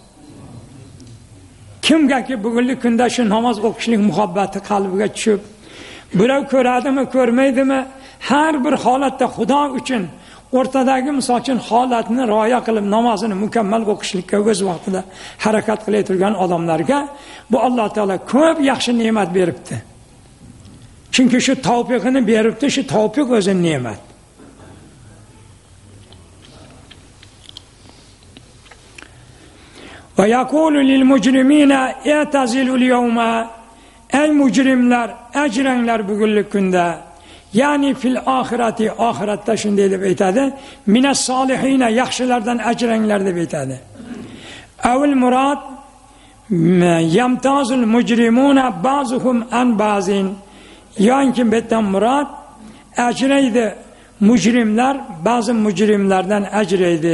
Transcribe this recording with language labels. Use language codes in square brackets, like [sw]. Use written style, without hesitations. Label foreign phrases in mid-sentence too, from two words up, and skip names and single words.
[uz] Kimgaki bugungi kunda shu namoz o'qishlik muhabbati qalbiga tushib, birov ko'radimi, ko'rmaydimi, har bir holatda Xudo uchun o'rtadagi misol uchun holatni rioya qilib namozini mukammal o'qishlikka o'z vaqtida harakat qilib turgan odamlarga bu Alloh taolo ko'p yaxshi ne'mat beribdi. Chunki shu tavfiqini beribdi, shu tavfiq o'zi ne'mat. [ar] ويقول للمجرمين اعتزلوا اليوم, [uz] ey mujrimlar, ajranglar bugungi kunda. Ya'ni [ar] في الآخرة, [uz] oxiratda shunday deb aytadi, [ar] من الصالحين, [uz] yaxshilardan ajranglar deb aytadi. [ar] أو المراد يمتاز المجرمون بعضهم عن بعض, [uz] yoki betdan murad ajraydi mujrimlar ba'zi mujrimlardan ajraydi.